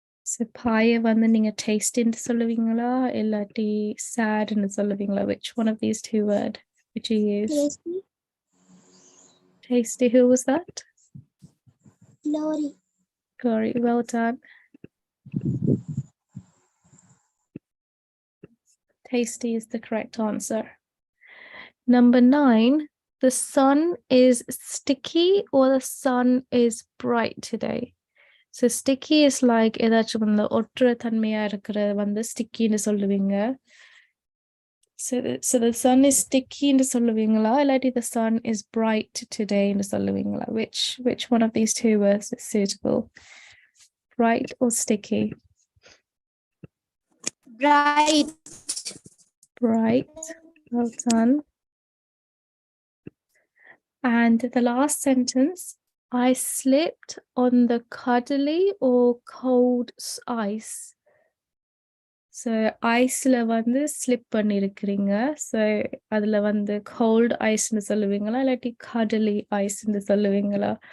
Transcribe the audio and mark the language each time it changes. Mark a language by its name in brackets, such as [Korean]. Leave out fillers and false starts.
[Tamil] So pie வந்து நீங்க taste ன்னு சொல்லுவீங்களா இல்லாட்டி sad ன்னு சொல்லுவீங்களா? [English] Which one of these two word would you use? Tasty. Tasty. Who was that? Glory. Glory. Well done. Tasty is the correct answer. Number 9, the sun is sticky or the sun is bright today. So sticky is like [Tamil] ஏதாச்சும் வந்து ஒட்டுற தன்மையா இருக்கிறது வந்து ஸ்டிக்கின்னு சொல்லுவீங்க. [English] So the sun is sticky [Tamil] ன்னு சொல்லுவீங்களா இல்லாட்டி [English] the sun is bright today [Tamil] ன்னு சொல்லுவீங்களா? [English] Which one of these two words is suitable? Bright or sticky? Bright. Bright. Well done. And the last sentence, I slipped on the cuddly or cold ice. [Tamil] So iceல வந்து slip பண்ணிருக்கிறீங்க. So அதுல வந்து cold ice ன்னு சொல்லுவீங்களா இல்லாட்டி cuddly ice ன்னு சொல்லுவீங்களா?